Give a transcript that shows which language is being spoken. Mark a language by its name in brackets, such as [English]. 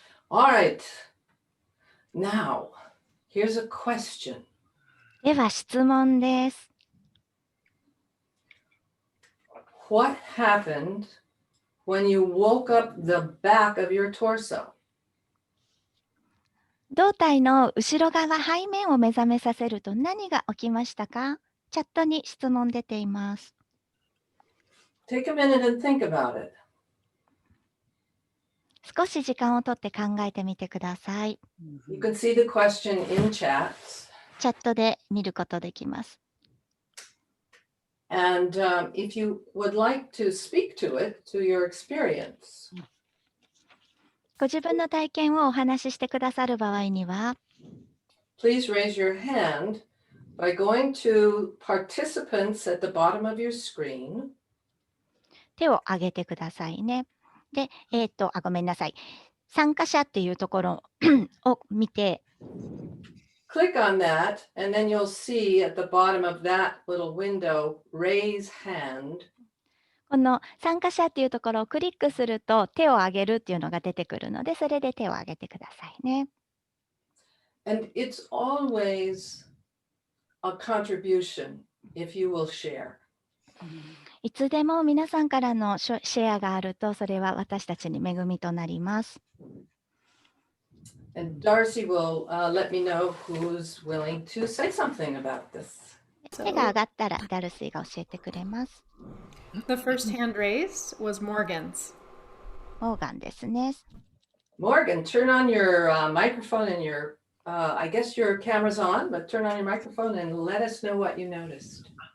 [English] All right. Now, here's a question. [Japanese] では質問です。 [English] What happened when you woke up the back of your torso? [Japanese] 胴体の後ろ側背面を目覚めさせると何が起きましたか？チャットに質問出ています。 [English] Take a minute and think about it. [Japanese] 少し時間をとって考えてみてください。 [English] You can see the question in chats. [Japanese] チャットで見ることできます。 [English] And if you would like to speak to it, to your experience, [Japanese] ご自分の体験をお話ししてくださる場合には、 [English] please raise your hand by going to participants at the bottom of your screen. [Japanese] 手を挙げてくださいね。で、ごめんなさい。参加者っていうところを見て、 [English] Click on that, and then you'll see at the bottom of that little window, raise hand. [Japanese] この参加者っていうところをクリックすると手を挙げるっていうのが出てくるので、それで手を挙げてくださいね。 [English] And it's always a contribution if you will share. [Japanese] いつでも皆さんからのシェアがあると、それは私たちに恵みとなります。 [English] And Darcy will let me know who's willing to say something about this. [Japanese] 手が上がったらダルシーが教えてくれます。 [English] The first hand raised was Morgan's. [Japanese] モーガンですね。 [English] Morgan, turn on your microphone and your, I guess your camera's on, but turn on your microphone and let us know what you noticed.